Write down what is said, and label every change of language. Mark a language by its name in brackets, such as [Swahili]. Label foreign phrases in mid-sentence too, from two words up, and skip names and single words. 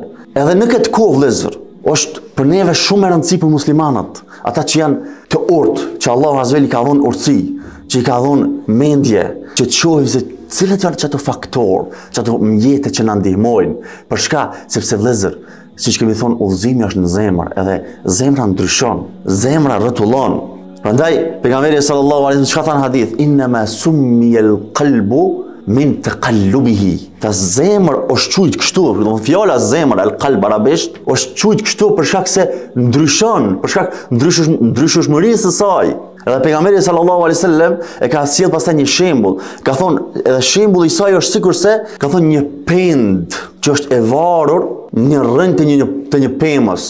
[Albanian] Edhe në këtë kohë vëllezër, është për neve shumë e rëndësishme për muslimanët, ata që janë të urtë, që Allahu [Arabic] عز وجل [Albanian] i ka dhënë urtësi, që i ka dhënë mendje, që të shohim se cilët janë çato faktor, çato mjete që na ndihmojnë. Për shka, sepse vëllezër, siç kemi thonë, udhëzimi është në zemër, edhe zemra ndryshon, zemra rrotullon. Prandaj pejgamberi [Arabic] صلى الله عليه وسلم [Albanian] çka than hadith, [Arabic] إنما سمي القلب من تقلبه. [Albanian] Ta zemër është quajt kështu, do të fjala zemër al-qalb arabisht është quajt kështu për shkak se ndryshon, për shkak ndryshueshmërisë së saj. Edhe pejgamberi [Arabic] صلى الله عليه وسلم [Albanian] e ka sjell pastaj një shembull. Ka thonë edhe shembulli i saj është sikurse ka thonë një pend që është e varur në rrënjë të një pemës.